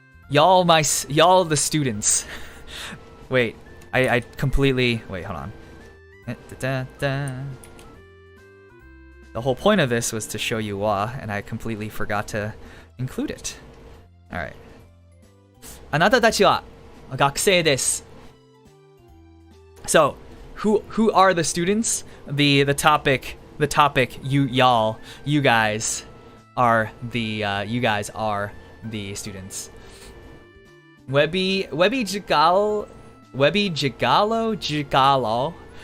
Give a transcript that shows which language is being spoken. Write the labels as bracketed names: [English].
[English] Y'all the students. Wait, I completely... Wait, hold on. The whole point of this was to show you wa, and I completely forgot to include it. Alright. [Japanese] あなたたちは学生です。 [English] So, who are the students? The topic, y'all, you guys are the students. Webby Jigalo.